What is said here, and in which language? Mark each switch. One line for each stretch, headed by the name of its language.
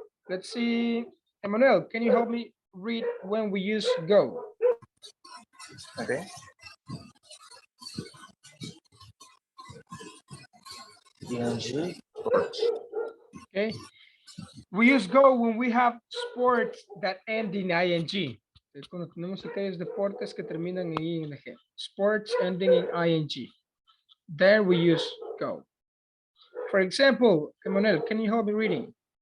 English: Let's see, Emmanuel, can you help me read when we use go? Okay. ing sports. Okay, we use go when we have sports that end in ing.
Spanish: Es cuando tenemos aquellos deportes que terminan en ing.
English: Sports ending in ing. There we use go. For example, Emmanuel, can you help me reading?